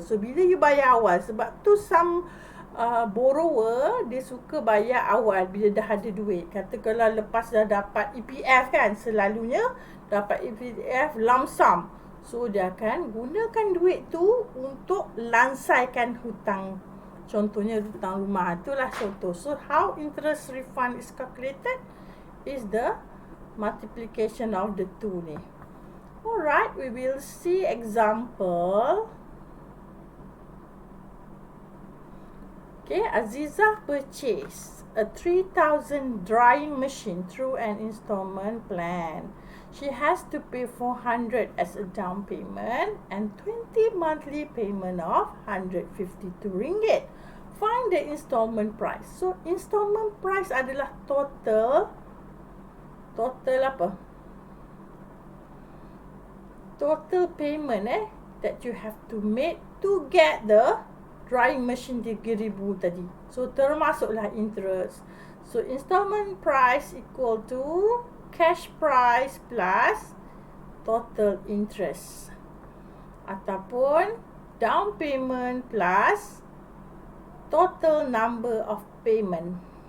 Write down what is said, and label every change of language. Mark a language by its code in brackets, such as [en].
[ms] So bila you bayar awal, sebab tu some borrower dia suka bayar awal bila dah ada duit. Kata kalau lepas dah dapat EPF kan, selalunya dapat EPF lump sum. So dia akan gunakan duit tu untuk lansaikan hutang. Contohnya hutang rumah, itulah contoh. [en] So how interest refund is calculated is the multiplication of the two ni. Alright, we will see example. Okay, Aziza purchased a 3,000 drying machine through an installment plan. She has to pay 400 as a down payment and 20 monthly payment of 152 ringgit. Find the installment price. [ms] So installment price adalah total apa? [en] Total payment that you have to make to get the drying machine 3,000 tadi. So termasuklah interest. So installment price equal to cash price plus total interest, ataupun down payment plus total number of payment.